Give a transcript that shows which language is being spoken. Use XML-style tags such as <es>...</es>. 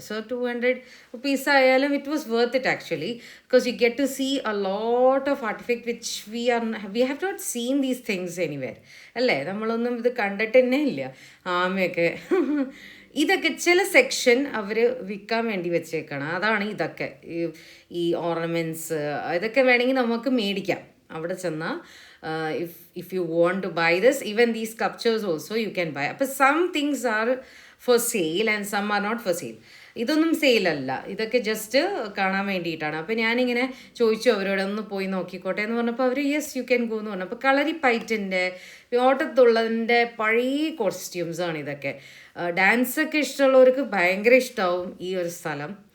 <en>So 200 rupees ആയാലും it was worth it actually, because you get to see a lot of artifact which we have not seen these things anywhere, അല്ലേ?</en> <ml>നമ്മളൊന്നും ഇത് കണ്ടിട്ട് തന്നെ ഇല്ല. ആമയൊക്കെ ഇതൊക്കെ ചില സെക്ഷൻ അവർ വിൽക്കാൻ വേണ്ടി വെച്ചേക്കണം. അതാണ് ഇതൊക്കെ, ഈ ഓർണമെൻറ്റ്സ് ഇതൊക്കെ വേണമെങ്കിൽ നമുക്ക് മേടിക്കാം. അവിടെ ചെന്നാൽ</ml> <en>if you want to buy this, even these sculptures also you can buy. അപ്പോൾ some things are for sale and some are not for sale.</en> <ml>ഇതൊന്നും സെയിലല്ല, ഇതൊക്കെ ജസ്റ്റ് കാണാൻ വേണ്ടിയിട്ടാണ്. അപ്പോൾ ഞാനിങ്ങനെ ചോദിച്ചു അവരോട് ഒന്ന് പോയി നോക്കിക്കോട്ടെ എന്ന് പറഞ്ഞപ്പോൾ അവർ</ml> <en>yes you can go</en> <ml>എന്ന് പറഞ്ഞു. അപ്പോൾ കളരിപ്പയറ്റിൻ്റെ ഓട്ടത്തുള്ളതിൻ്റെ പഴയ കോസ്റ്റ്യൂംസാണ് ഇതൊക്കെ. ഡാൻസൊക്കെ ഇഷ്ടമുള്ളവർക്ക് ഭയങ്കര ഇഷ്ടമാവും ഈ ഒരു സ്ഥലം.</ml>